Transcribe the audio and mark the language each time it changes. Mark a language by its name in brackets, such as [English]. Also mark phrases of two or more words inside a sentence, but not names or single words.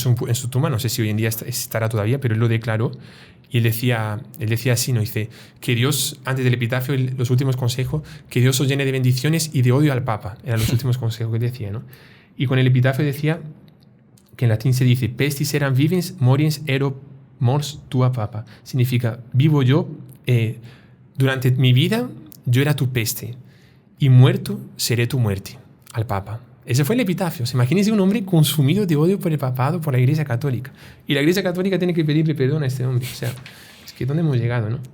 [Spanish] En su tumba, no sé si hoy en día estará todavía, pero él lo declaró. Y él decía así, ¿no? Dice que Dios, antes del epitafio, los últimos consejos, que Dios os llene de bendiciones y de odio al Papa. Eran los últimos consejos que él decía, ¿no? Y con el epitafio decía, que en latín se dice, [Latin] pestis eram vivens, moriens ero mors tua papa. [Spanish] Significa, vivo yo, durante mi vida yo era tu peste, y muerto seré tu muerte, al Papa. Ese fue el epitafio. Imagínense un hombre consumido de odio por el papado, por la Iglesia Católica. Y la Iglesia Católica tiene que pedirle perdón a este hombre. O sea, es que ¿dónde hemos llegado, no?